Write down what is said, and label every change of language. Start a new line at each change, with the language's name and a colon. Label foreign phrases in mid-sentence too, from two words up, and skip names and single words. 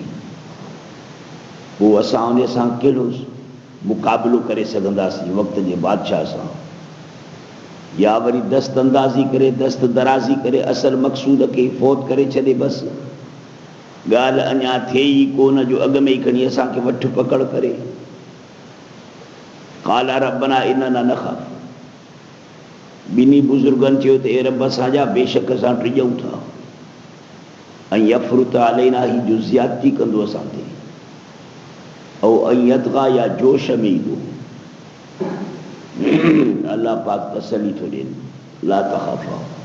Sindhi: पोइ असां उन सां कहिड़ो मुक़ाबिलो करे सघंदासीं वक़्त जे बादशाह सां, या वरी दस्त अंदाज़ी करे दस्त दराज़ी करे असल मक़सूद खे फ़ौत करे छॾे, बसि ॻाल्हि अञा थिए ई कोन जो अॻ में ई खणी असांखे वठ पकड़ करे।
Arabic: قال ربنا إننا نخاف,
Sindhi: ॿिन्ही बुज़ुर्गनि चयो त ए रब असांजा बेशक असां टिॼूं था, ऐं
Arabic: يفرط علينا
Sindhi: ही जो ज़्यादती कंदो असां ते, ऐं ऐं यतग़ा या जोश में ईंदो। अल्लाह पाक तसली थो ॾियनि,
Arabic: لا تخافا.